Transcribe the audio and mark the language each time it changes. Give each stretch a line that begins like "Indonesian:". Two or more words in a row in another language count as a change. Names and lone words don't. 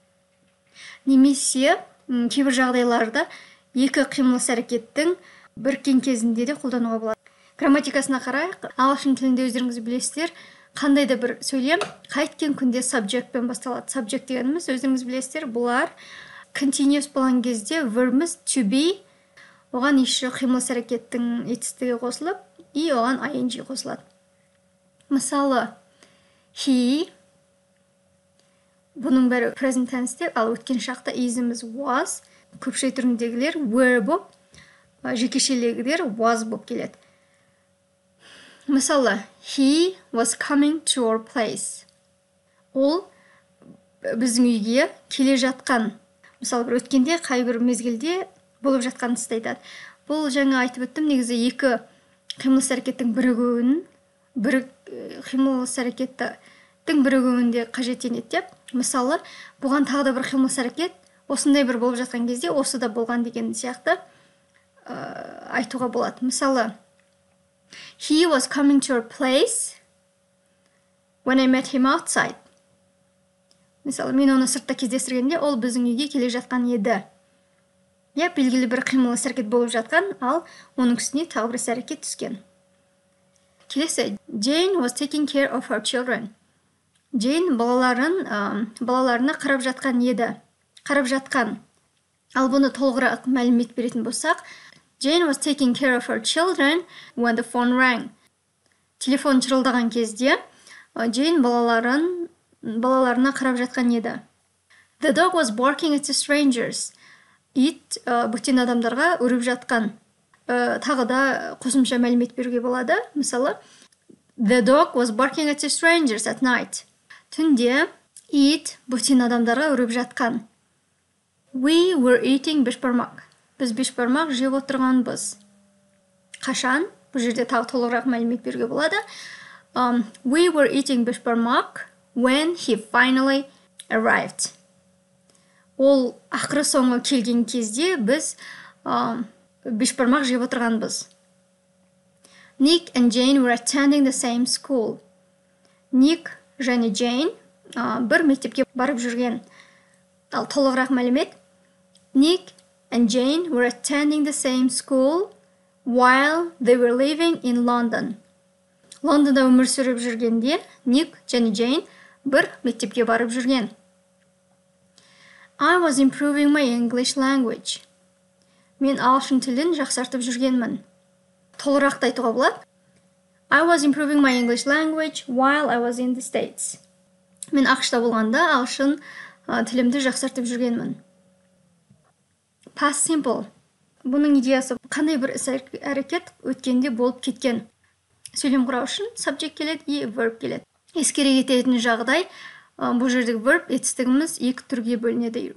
Kazakh: Немесе кейбір жағдайларда екі қимыл іс-әрекеттің біріккен кезінде де қолдануға болады. Грамматикасына қарайық. Ағылшын тілінде өздеріңіз білесіздер, қандай да бір сөйлем қайткен күнде subjectпен басталады. Subject дегеніміз өздеріңіз білесіздер, бұлар continuous болған кезде verbіміз
English: to be,
Kazakh: оған еще қимыл іс-әрекеттің етістігі қосылып, и оған ing қосылады. Мысалы, he, бұның бәрі
English: present tense,
Kazakh: ал өткен шақта isіміз was, көпшілік түріндегілер were боп, жекешелегілер was боп келеді. Мысалы,
English: he was coming to our place.
Kazakh: Ол біздің үйге келе жатқан. Мысалы, бір өткенде қай бір мезгілде болып жатқан істі айтады. Бұл жаңа айтып өттім, негізі екі қимыл іс-әрекеттің бірігуін, қимыл іс-әрекеттің бірігуінде қажеттенеді деп. Мысалы, бұған тағы да бір қимыл іс-әрекет осындай бір болып жатқан кезде осы да болған деген сияқты айтуға болады. Мысалы,
English: he was coming to our place when I met him outside.
Kazakh: Мысалы, мен оны сыртта кездестіргенде, ол біздің үйге келе жатқан еді. Белгілі бір қимыл іс-әрекет болып жатқан, ал оның үстіне тағы бір іс-әрекет түскен. Келесі,
English: Jane was taking care of her children.
Kazakh: Jane балаларына қарап жатқан еді. Қарап жатқан. Ал бұны толығырақ мәлімет беретін болсақ,
English: Jane was taking care of her children when the phone rang.
Kazakh: Телефон шырылдаған кезде, Jane балаларына қарап жатқан еді.
English: The dog was barking at the strangers.
Kazakh: Ит бөтен адамдарға үріп жатқан. Тағы да қосымша мәлімет беруге болады. Мысалы,
English: the dog was barking at the strangers at night.
Kazakh: Түнде ит бөтен адамдарға үріп жатқан.
English: We were eating бешбармақ.
Kazakh: Біз бешбармақ жеп отырғанбыз. Қашан? Бұл жерде тағы толығырақ мәлімет беруге болады.
English: We were eating бешбармақ when he finally arrived.
Kazakh: Ол ақыры соңы келген кезде біз бешбармақ жеп отырғанбыз.
English: Nick and Jane were attending the same school.
Kazakh: Nick және Jane бір мектепке барып жүрген. Ал толығырақ мәлімет.
English: Nick and Jane were attending the same school while they were living in London.
Kazakh: Лондонда өмір сүріп жүргенде Nick және Jane бір мектепке барып жүрген.
English: I was improving my English language.
Kazakh: Мен ағылшын тілін жақсартып жүргенмін. Толығырақ айтуға болады.
English: I was improving my English language while I was in the States.
Kazakh: Мен ақшта болғанда ағылшын тілімді жақсартып жүргенмін.
English: Past simple.
Kazakh: Бұның идеясы қандай бір іс-әрекет өткенде болып кеткен. Сөйлем құрау үшін subject келеді и verb келеді. Ескере кететін жағдай, бұл жердегі verb етістігіміз екі түрге бөлінеді.